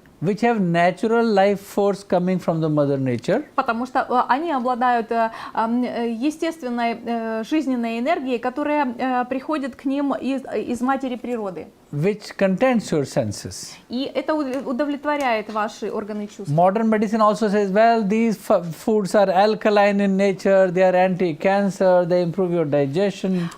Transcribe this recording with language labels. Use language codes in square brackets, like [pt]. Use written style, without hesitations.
[en] which have natural life force coming from the mother nature. [ru] Потому что они обладают естественной жизненной энергией, которая приходит к ним из матери природы. [en] Which contents your senses. [ru] И это удовлетворяет ваши органы чувств. [en] Modern medicine also says, well, these foods are alkaline in nature, they are anti-cancer, they improve your digestion.